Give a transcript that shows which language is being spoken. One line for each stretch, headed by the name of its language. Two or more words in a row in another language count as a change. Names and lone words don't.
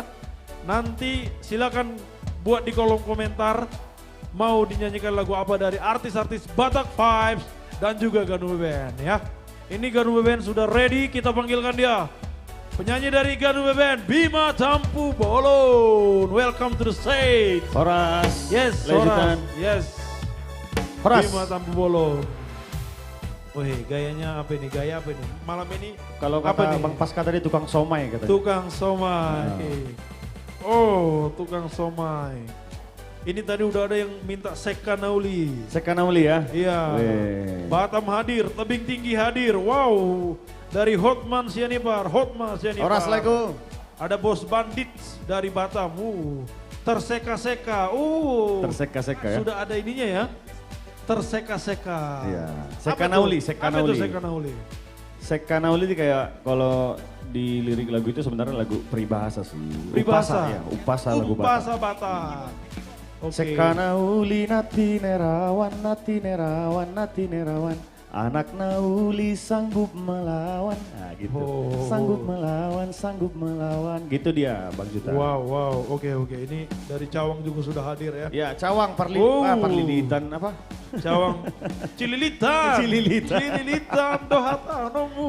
Indonesian: Nanti silakan buat di kolom komentar mau dinyanyikan lagu apa dari artis-artis Batak Vibes dan juga Ganube Band ya. Ini Ganube Band sudah ready, kita panggilkan dia. Penyanyi dari Ganube Band, Bima Tampu Bolon.
English: Welcome to the stage.
Indonesian: Horas. Yes, Lanjutan. Horas. Yes. Horas. Bima Tampu Bolon. Wih, gayanya apa ini? Gaya apa ini? Malam ini Kalau apa kata nih? Bang Pasca tadi tukang somai katanya. Tukang somai. Oh, tukang somai. Ini tadi udah ada yang minta Sekanauli. Sekanauli ya. Iya. Weh. Batam hadir, Tebing Tinggi hadir. Wow. dari Hotman Sianipar. Assalamualaikum. Ada Bos Bandits dari Batam. Terseka-seka. Terseka-seka ya. Sudah ada ininya ya. Terseka-seka. Iya. Apa Sekanauli, tuh? sekanauli. Apa itu sekanauli? Sekanauli itu kayak kalau di lirik lagu itu sebenarnya lagu peribahasa sih. Peribahasa. Upasa ya, upasa lagu Batak. Upasa Batak. Oke. Sekanauli nati nerawan, anak nauli sanggup melawan. Nah gitu. Oh. Sanggup melawan. Gitu dia Bang Juta. Wow. Oke. Ini dari Cawang juga sudah hadir ya. Ya, Cawang Parliditan apa? Cawang Cililitan. Cililitan dohata nomu.